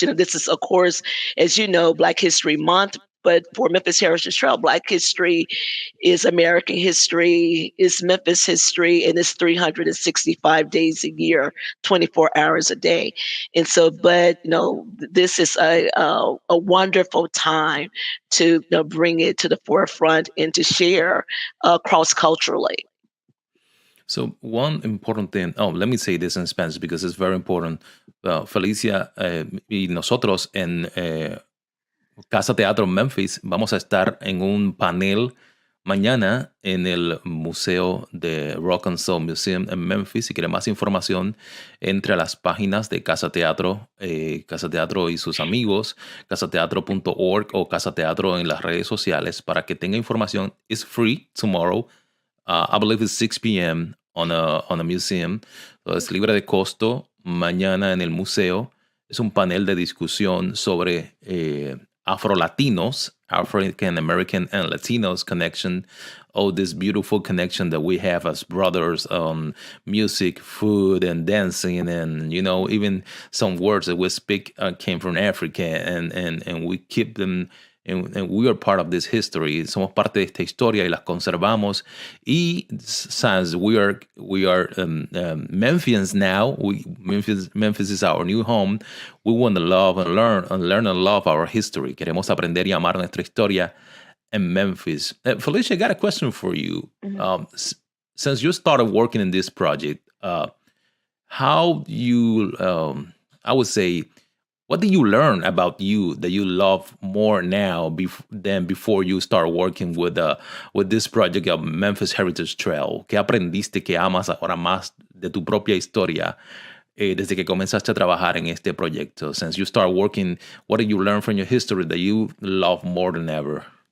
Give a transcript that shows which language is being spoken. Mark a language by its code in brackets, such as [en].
[en] This is, of course, as you know, Black History Month. But for Memphis Heritage Trail, Black history is American history, is Memphis history, and it's 365 days a year, 24 hours a day. And so, but this is a wonderful time to bring it to the forefront and to share cross culturally. So one important thing. Oh, let me say this in Spanish because it's very important. [es] Felicia y nosotros en Casa Teatro Memphis vamos a estar en un panel mañana en el Museo de Rock and Soul Museum en Memphis. Si quiere más información, entre a las páginas de Casa Teatro y sus amigos, casateatro.org o Casa Teatro en las redes sociales para que tenga información. [en] It's free tomorrow. I believe it's 6 p.m. On a museum. So es libre de costo. [es] Mañana en el museo es un panel de discusión sobre Afro-Latinos, African American and Latinos connection. [en] Oh, this beautiful connection that we have as brothers on music, food, and dancing, and even some words that we speak came from Africa, and we keep them. And we are part of this history. [es] Somos parte de esta historia y las conservamos. [en] Y since we are Memphians now, Memphis is our new home. We want to love and learn and love our history. Queremos aprender y amar nuestra historia in Memphis. Felicia, I got a question for you. Since you started working in this project, how you, I would say, what did you learn about you that you love more now than before you start working with this project of Memphis Heritage Trail? [es] ¿Qué aprendiste que amas ahora más de tu propia historia desde que comenzaste a trabajar en este proyecto? [en] Since you start working, what did you learn from your history that you love more than ever?